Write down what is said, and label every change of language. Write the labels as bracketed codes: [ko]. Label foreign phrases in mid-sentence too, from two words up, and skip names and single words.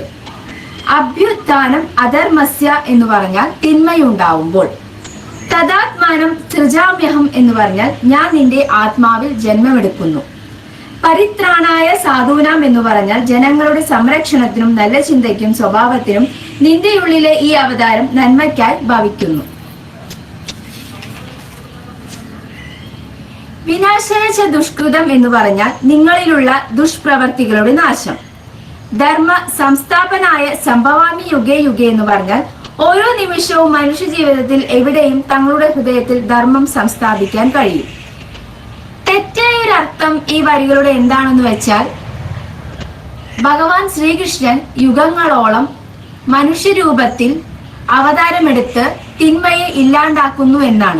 [sa] അഭ്യുത്ഥാനം അധർമ്മസ്യ [ml] എന്ന് പറഞ്ഞാൽ തിന്മയുണ്ടാവുമ്പോൾ, [sa] തദാത്മാനം സൃജാമ്യഹം [ml] എന്ന് പറഞ്ഞാൽ ഞാൻ നിന്റെ ആത്മാവിൽ ജന്മമെടുക്കുന്നു, [sa] പരിത്രാണായ സാധൂനാം [ml] എന്ന് പറഞ്ഞാൽ ജനങ്ങളുടെ സംരക്ഷണത്തിനും നല്ല ചിന്തയ്ക്കും സ്വഭാവത്തിനും നിന്റെ ഉള്ളിലെ ഈ അവതാരം നന്മയ്ക്കായി ഭവിക്കുന്നു. [sa] വിനാശായ ദുഷ്കൃതം [ml] എന്ന് പറഞ്ഞാൽ നിങ്ങളിലുള്ള ദുഷ്പ്രവർത്തികളുടെ നാശം. [sa] ധർമ്മ സംസ്ഥാപനായ സംഭവാമി യുഗേ യുഗേ [ml] എന്ന് പറഞ്ഞാൽ ഓരോ നിമിഷവും മനുഷ്യ ജീവിതത്തിൽ എവിടെയും തങ്ങളുടെ ഹൃദയത്തിൽ ധർമ്മം സംസ്ഥാപിക്കാൻ കഴിയും. തെറ്റായ ഒരു അർത്ഥം ഈ വരികളുടെ എന്താണെന്ന് വെച്ചാൽ, ഭഗവാൻ ശ്രീകൃഷ്ണൻ യുഗങ്ങളോളം മനുഷ്യരൂപത്തിൽ അവതാരമെടുത്ത് തിന്മയെ ഇല്ലാണ്ടാക്കുന്നു എന്നാണ്.